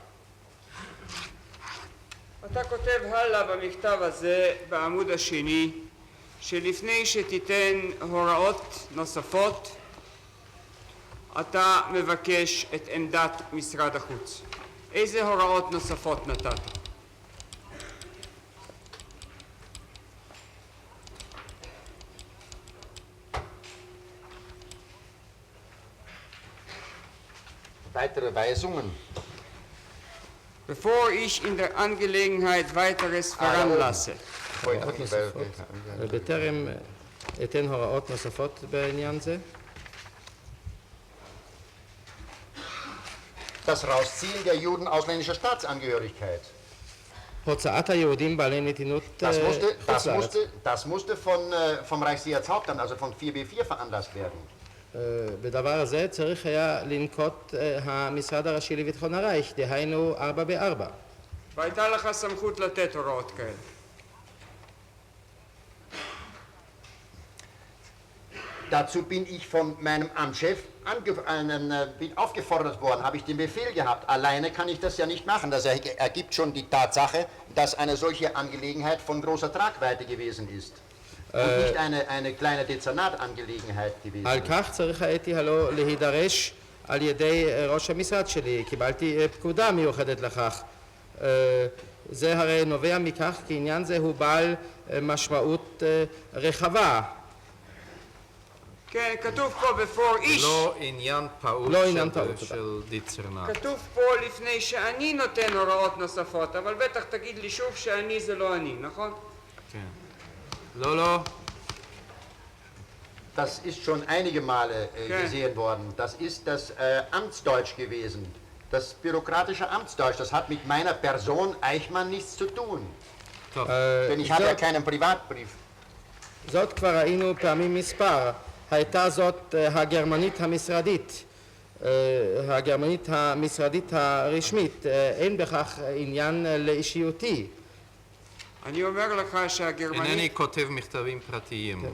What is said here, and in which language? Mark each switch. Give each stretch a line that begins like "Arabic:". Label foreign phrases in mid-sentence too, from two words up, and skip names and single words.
Hebrew: אתה כותב הלאה במכתב הזה בעמוד השני שלפני שתיתן הוראות נוספות אתה מבקש את עמדת משרד החוץ. איזה הוראות נוספות נתת?
German: Weitere Weisungen. Bevor ich in der Angelegenheit weiteres veranlasse,
Hebrew: בטרם אתן הוראות נוספות בעניין זה,
German: Das Rausziehen der Juden ausländischer Staatsangehörigkeit.
Hebrew: הוצאת היהודים בעלי נתינות חוץ לארץ.
German: Das musste vom Reichssicherheitshauptamt, also von 4b4 veranlasst werden.
Hebrew: בדבר הזה צריך היה לנקוט המשרד הראשי לביטחון הרייך, דהיינו 4x4. והייתה לך סמכות לתת הוראות כאלה.
German: Dazu bin ich von meinem Amtschef bin aufgefordert worden, habe ich den Befehl gehabt. Alleine kann ich das ja nicht machen. Das ergibt schon die Tatsache, dass eine solche Angelegenheit von großer Tragweite gewesen ist. Und nicht eine kleine Dezernatsangelegenheit gewesen
Hebrew: על
German: ist.
Hebrew: כך צריך הייתי הלא להידרש על ידי ראש המשרד שלי, קיבלתי פקודה מיוחדת לכך. זה הרי נובע מכך כי עניין זה הוא בעל משמעות רחבה. כן, כתוב פה
German: bevor ich.
Hebrew: לא עניין פעוט לא עניין של- פעוט, של דיצרנט. כתוב פה לפני שאני נותן הוראות נוספות, אבל בטח תגיד לי שוב שאני זה לא אני, נכון? כן. לא, לא.
German: Das ist schon einige Male gesehen worden. Das ist das Amtsdeutsch gewesen. Das bürokratische Amtsdeutsch. Das hat mit meiner Person Eichmann nichts zu tun. Denn ich habe ja keinen Privatbrief.
Hebrew: זאת כבר ראינו פעמים מספר. הייתה זאת הגרמנית המשרדית, הגרמנית המשרדית הרשמית. אין בכך עניין לאישיותי. אני אומר לך אינני שהגרמנית, כותב מכתבים פרטיים.